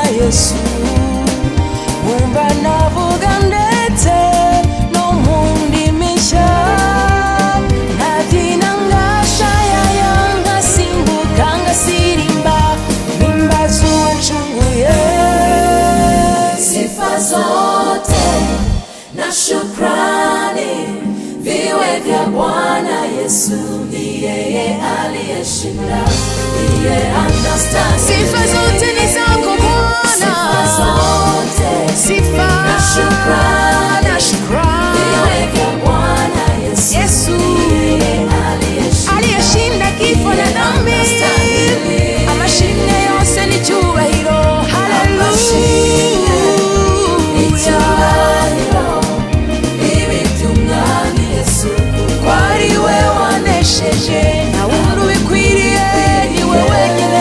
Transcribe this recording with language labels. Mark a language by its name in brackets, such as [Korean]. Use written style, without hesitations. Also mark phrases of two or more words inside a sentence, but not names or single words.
[Kinyarwanda] Yesu, numva navuga ndetse no mu ndimi nshya, nkabyina ngashayaya ngasimbuka ngasirimba mpimbaza uwancunguye. [Swahili] Sifa zote na shukrani viwe vya Bwana Yesu, ni yeye aliyeshinda, ndiye anastahili. Sifa zote ni zako Bwana, Sifa zote sifa na shukrani viwe vya Bwana Yesu, Yesu ndiye aliyeshinda, aliyeshinda kifo na dhambi. anastahili. [Kinyarwanda] Amashimwe yose n'icyubahiro. Icyubahiro bibe iby'Umwami Yesu, kuko Ari we wanesheje nta wundi ubikwiriye, ni we wenyine.